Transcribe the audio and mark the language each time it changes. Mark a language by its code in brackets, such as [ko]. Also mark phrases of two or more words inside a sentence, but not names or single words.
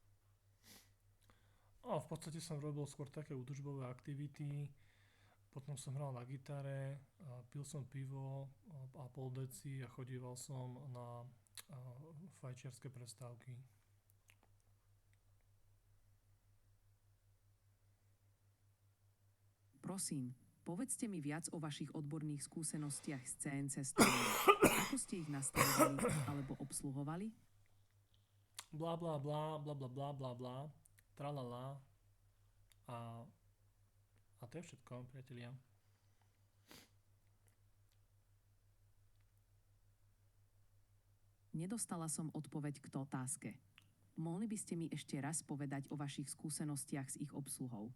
[sk] V podstate som robil skôr také údržbové aktivity, potom som hral na gitare, pil som pivo a pol deci a chodíval som na fajčiarske prestávky. Prosím, povedzte mi viac o vašich odborných skúsenostiach s CNC strojmi. Ako ste ich nastavovali alebo obsluhovali? Bla bla bla, bla bla bla bla bla, tralala a, a to je všetko, priatelia. Nedostala som odpoveď k otázke. Mohli by ste mi ešte raz povedať o vašich skúsenostiach s ich obsluhou?